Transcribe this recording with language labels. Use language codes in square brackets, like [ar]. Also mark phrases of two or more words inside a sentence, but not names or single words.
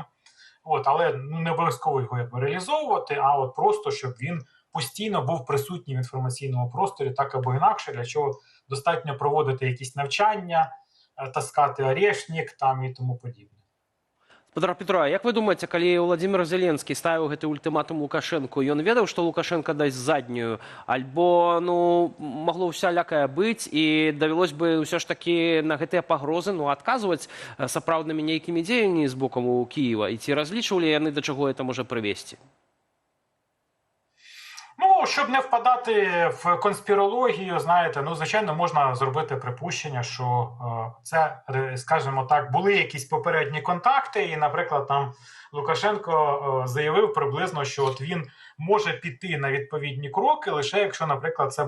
[uk] Але не обов'язково його якби реалізовувати, а от просто, щоб він постійно був присутній в інформаційному просторі, так або інакше, для чого достатньо проводити якісь навчання, таскати орешник там і тому подібне. [be] Спадар Петро, [uk] як ви думаєте, коли Владимир Зеленський ставив [be] гэты ультиматум Лукашенку, ён ведаў, што Лукашенко дасць заднюю, альбо могло ўсялякае быць, і давялось бы ўсё ж таки на гэтыя пагрозы адказваць сапраўднымі нейкімі дзеяннямі з боку Кіева, і ці разлічвалі яны, да чаго гэта можа прывесці? [uk] Ну, щоб не впадати в конспірологію, знаєте, звичайно, можна зробити припущення, що це, скажімо так, були якісь попередні контакти, і, наприклад, там Лукашенко заявив приблизно, що от він може піти на відповідні кроки, лише якщо, наприклад, це